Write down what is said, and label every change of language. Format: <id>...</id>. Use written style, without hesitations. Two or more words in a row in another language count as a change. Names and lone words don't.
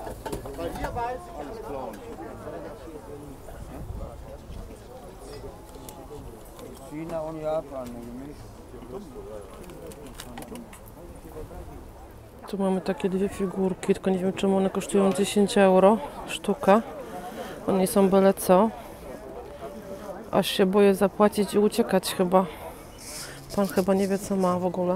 <de>Weil hier weiß ich alles klar. China und Japan gemischt.</de> <pl>Tu mamy takie dwie figurki, tylko nie wiem czemu one kosztują 10 euro sztuka. One są byle co. Aż się boję zapłacić i uciekać chyba. Pan chyba nie wie co ma w ogóle.</pl>